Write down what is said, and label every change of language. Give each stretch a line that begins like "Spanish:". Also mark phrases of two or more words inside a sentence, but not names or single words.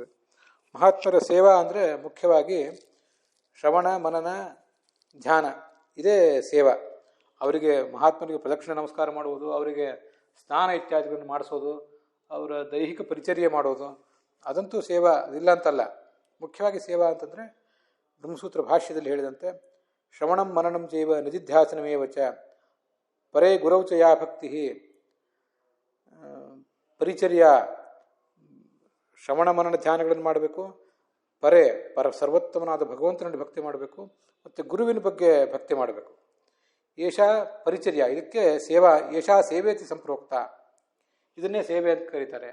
Kannada: ಮಹಾತ್ಮರ ಸೇವಾ ಅಂದರೆ ಮುಖ್ಯವಾಗಿ ಶ್ರವಣ, ಮನನ, ಧ್ಯಾನ, ಇದೇ ಸೇವಾ. ಅವರಿಗೆ ಮಹಾತ್ಮರಿಗೆ ಪ್ರದಕ್ಷಿಣೆ ನಮಸ್ಕಾರ ಮಾಡುವುದು, ಅವರಿಗೆ ಸ್ನಾನ ಇತ್ಯಾದಿಗಳನ್ನು ಮಾಡಿಸೋದು, ಅವರ ದೈಹಿಕ ಪರಿಚರ್ಯೆ ಮಾಡೋದು, ಅದಂತೂ ಸೇವಾ, ಅದಿಲ್ಲ ಅಂತಲ್ಲ. ಮುಖ್ಯವಾಗಿ ಸೇವಾ ಅಂತಂದರೆ ಬ್ರಹ್ಮಸೂತ್ರ ಭಾಷ್ಯದಲ್ಲಿ ಹೇಳಿದಂತೆ
Sanskrit: ಶ್ರವಣಂ ಮನನಂ ಚೈವ ನಿಧಿಧ್ಯಾಸನಮೇವ ಚ ಪರೇ ಗುರೌ ಚ ಯಾ ಭಕ್ತಿ ಪರಿಚರ್ಯ.
Kannada: ಶ್ರವಣ ಮನನ ಧ್ಯಾನಗಳನ್ನು ಮಾಡಬೇಕು, ಸರ್ವೋತ್ತಮನಾದ ಭಗವಂತನಲ್ಲಿ ಭಕ್ತಿ ಮಾಡಬೇಕು, ಮತ್ತು ಗುರುವಿನ ಬಗ್ಗೆ ಭಕ್ತಿ ಮಾಡಬೇಕು.
Sanskrit: ಏಷಾ ಪರಿಚರ್ಯ,
Kannada: ಇದಕ್ಕೆ ಸೇವಾ,
Sanskrit: ಏಷಾ ಸೇವೇತಿ ಸಂಪ್ರೋಕ್ತ,
Kannada: ಇದನ್ನೇ ಸೇವೆ ಅಂತ ಕರೀತಾರೆ.